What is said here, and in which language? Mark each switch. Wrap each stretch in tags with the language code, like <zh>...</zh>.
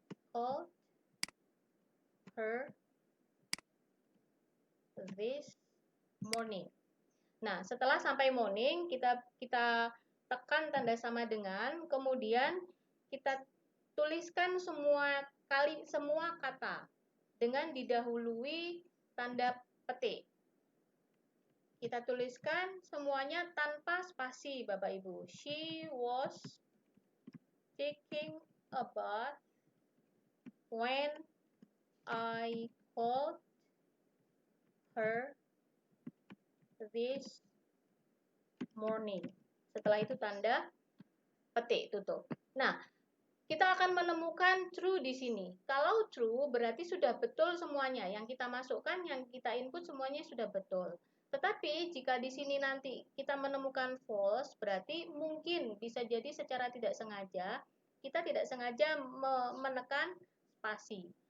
<en>Called her this morning.</en> <id>Nah, setelah sampai morning, kita tekan tanda sama dengan, kemudian kita tuliskan semua kata dengan didahului tanda petik. Kita tuliskan semuanya tanpa spasi, Bapak Ibu.</id> <en>She was taking a bath when I called her this morning.</en> <id>Setelah itu tanda petik tutup. Nah, kita akan menemukan true di sini. Kalau true berarti sudah betul semuanya. Yang kita masukkan, yang kita input semuanya sudah betul. Tetapi jika di sini nanti kita menemukan false, berarti mungkin bisa jadi secara tidak sengaja kita tidak sengaja menekan spasi.</id>